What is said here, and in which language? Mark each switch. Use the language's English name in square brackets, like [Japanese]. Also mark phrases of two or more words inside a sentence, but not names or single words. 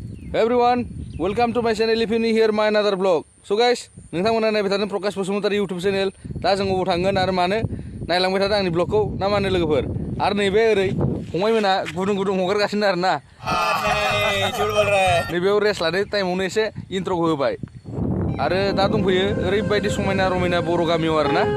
[English] Everyone, welcome to my channel. If you new here, my another vlog. So guys, [Bodo] नोंथांमोना नायबाय थादों प्रकाश बसुमतारी YouTube चेनेल. दा जों अबाव थांगोन आरो मानो नायलांबाय थादों आंनि ब्लगखौ ना मानो लोगोफोर. आरो नैबे ओरै फंबायमोना गुदुं हगारगासिनो आरो ना. नैबेयाव रेस्ट लानाय टाइमावनो एसे इन्ट्र'खौ होबाय. आरो दा दंफैयो ओरैबायदि समायना रमायना बर' गामियाव आरो ना.